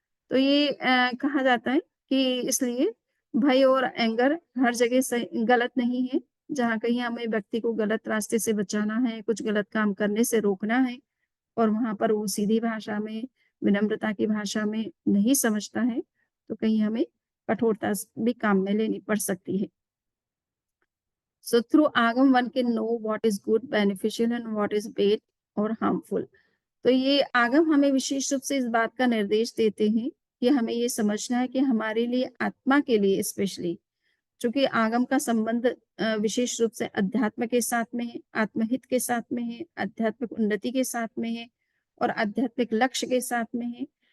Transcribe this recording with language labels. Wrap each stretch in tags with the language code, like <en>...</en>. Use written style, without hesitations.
<hi>तो ये कहा जाता है कि इसलिए भय और एंगर हर जगह गलत नहीं है। जहाँ कहीं हमें व्यक्ति को गलत रास्ते से बचाना है, कुछ गलत काम करने से रोकना है और वहाँ पर वो सीधी भाषा में, विनम्रता की भाषा में नहीं समझता है, तो कहीं हमें कठोरता भी काम में लेनी पड़ सकती है।</hi> <en>So through Agam one can know what is good, beneficial and what is bad or harmful.</en> <hi>तो ये आगम हमें विशेष रूप से इस बात का निर्देश देते हैं कि हमें ये समझना है कि हमारे लिए आत्मा के लिए स्पेशली चूँकि आगम का संबंध विशेष रूप से अध्यात्म के साथ में है, आत्महित के साथ में है, आध्यात्मिक उन्नति के साथ में है और आध्यात्मिक लक्ष्य के साथ में है।</hi>